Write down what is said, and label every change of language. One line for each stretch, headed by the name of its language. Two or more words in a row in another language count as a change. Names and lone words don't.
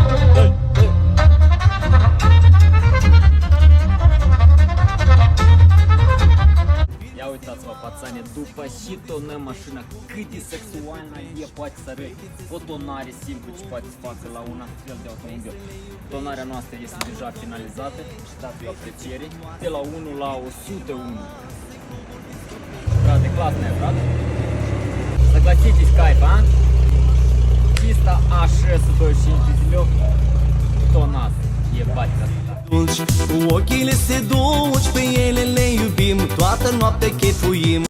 Romanian: Ia uitați-vă, pațane, după și tonăm mașina, cât de sexuală e poate să arăte. O tonare simplă ce poate să facă la un astfel de automobil. Tonarea noastră este deja finalizată și dați o apreciere de la 1 la 101. Frate,
Russian: классная, frate. Согласитесь, кайф, а? Чисто A6 25 дизелёк, тонат, ебать красота.
Romanian: Cu ochile se duci, pe ele le iubim, toată noaptea chefuim.